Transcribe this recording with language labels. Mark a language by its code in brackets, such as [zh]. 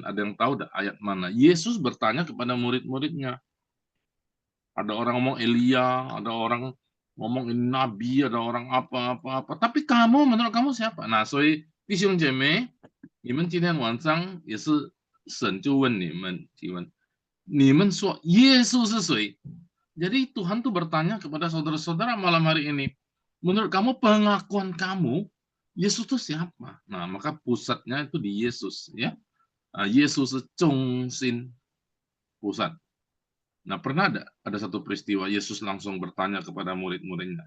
[id] Ada yang tahu dah ayat mana? Yesus bertanya kepada murid-muridnya. Ada orang ngomong Elia, ada orang ngomong ini nabi, ada orang apa. Tapi kamu, menurut kamu siapa? [zh] Nah, 所以弟兄姐妹，你们今天晚上也是神就问你们提问，你们说耶稣是谁? [id] Jadi Tuhan tuh bertanya kepada saudara-saudara malam hari ini, menurut kamu pengakuan kamu Yesus itu siapa? Nah, maka pusatnya itu di Yesus ya. Yesus itu 中心 pusat. Nah, pernah ada satu peristiwa Yesus langsung bertanya kepada murid-muridnya.